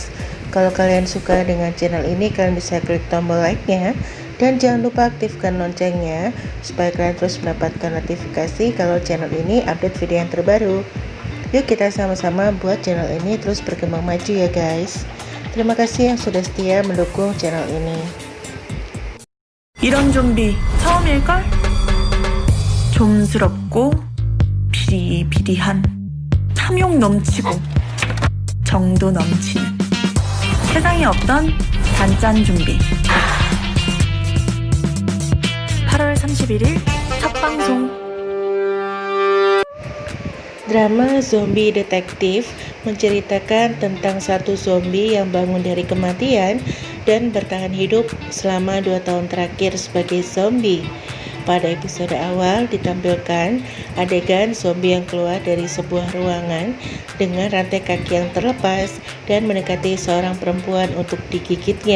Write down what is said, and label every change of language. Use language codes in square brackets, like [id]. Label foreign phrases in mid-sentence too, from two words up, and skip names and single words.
[id] Kalau kalian suka dengan channel ini, kalian bisa klik tombol like-nya. Dan jangan lupa aktifkan loncengnya supaya kalian terus mendapatkan notifikasi kalau channel ini update video yang terbaru. Yuk kita sama-sama buat channel ini terus berkembang maju ya guys. Terima kasih yang sudah setia mendukung channel ini. [ko] 이런 좀비 처음일걸? 좀스럽고 비리비리한 탐욕 넘치고 정도 넘치는 세상에 없던 단짠 좀비 8월 31일 첫 방송. [id] Drama Zombie Detective menceritakan tentang satu zombie yang bangun dari kematian dan bertahan hidup selama 2 tahun terakhir sebagai zombie. Pada episode awal ditampilkan adegan zombie yang keluar dari sebuah ruangan dengan rantai kaki yang terlepas dan mendekati seorang perempuan untuk digigitnya.